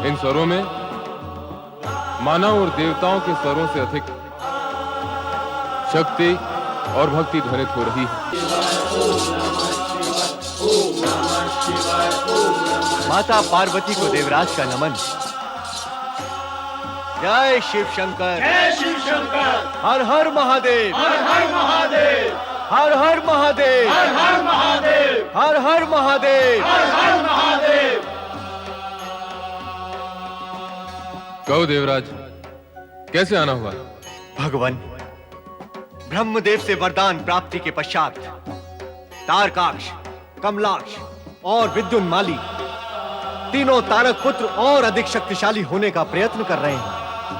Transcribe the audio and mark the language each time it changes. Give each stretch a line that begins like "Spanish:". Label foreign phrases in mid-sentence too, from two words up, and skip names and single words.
Hindi: इन स्वरों में मानव और देवताओं के स्वरों से अधिक शक्ति और भक्ति ध्वनित हो रही है। माता पार्वती को देवराज का नमन। जय शिव शंकर, जय शिव शंकर। हर हर महादेव, हर हर महादेव, हर हर महादेव, हर हर महादेव, हर हर महादेव, हर हर महादेव। कहो देवराज, कैसे आना हुआ? भगवान, ब्रह्मदेव से वरदान प्राप्ति के पश्चात तारकाक्ष, कमलाक्ष और विद्युन्माली तीनों तारक पुत्र और अधिक शक्तिशाली होने का प्रयत्न कर रहे हैं।